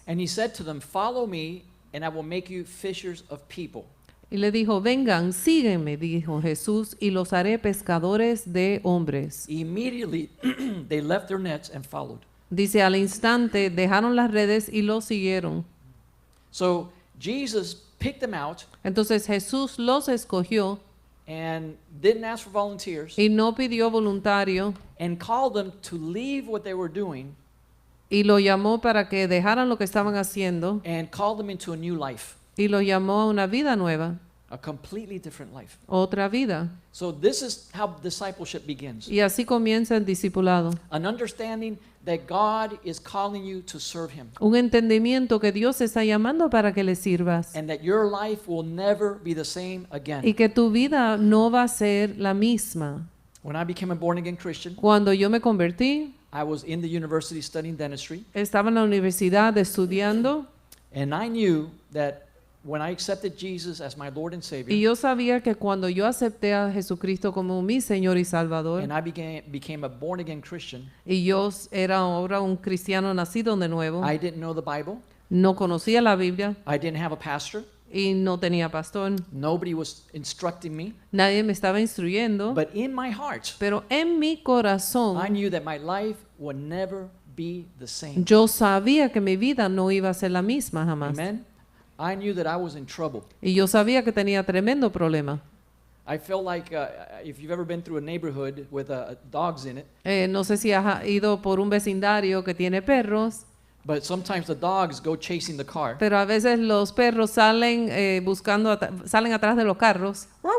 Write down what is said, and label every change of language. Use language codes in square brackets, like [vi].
[en] And he said to them, follow me, and I will make you fishers of people. [es] Y le dijo, vengan, sígueme, dijo Jesús, y los haré pescadores de hombres. [en] Immediately they left their nets and followed. [es] Dice, al instante dejaron las redes y los siguieron. [en] So Jesus picked them out [es] Entonces Jesús los escogió [en] and didn't ask for volunteers [es] y no pidió voluntario [en] and called them to leave what they were doing [es] y lo llamó para que dejaran lo que estaban haciendo [en] and called them into a new life, [es] y lo llamó a una vida nueva, [en] a completely different life. [es] otra vida. [en] So this is how discipleship begins. [es] Y así comienza el discipulado. [en] An understanding that God is calling you to serve him [es] Un entendimiento que Dios te está llamando para que le sirvas [en] and that your life will never be the same again. [es] y que tu vida no va a ser la misma. [en] When I became a born again Christian, [es] Cuando yo me convertí, [en] I was in the university studying dentistry, [es] estaba en la universidad estudiando [en] and I knew that when I accepted Jesus as my Lord and [es] y [en] Savior, [es] yo sabía que cuando yo acepté a Jesucristo como mi Señor y Salvador [en] and I became a born again Christian, [es] y yo era ahora un cristiano nacido de nuevo, [en] I didn't know the Bible, [es] no conocía la Biblia [en] I didn't have a pastor, [es] y no tenía pastor, [en] nobody was instructing me, [es] nadie me estaba instruyendo, [en] but in my heart, [es] pero en mi [en] I [es] corazón [en] knew that my life would never be the same. [es] yo sabía que mi vida no iba a ser la misma jamás. [en] Amen? I knew that I was in trouble. [es] Y yo sabía que tenía tremendo problema. [en] I felt like if you've ever been through a neighborhood with dogs in it, [es] No sé si has ido por un vecindario que tiene perros, [en] but sometimes the dogs go chasing the car. [es] pero a veces los perros salen salen atrás de los carros,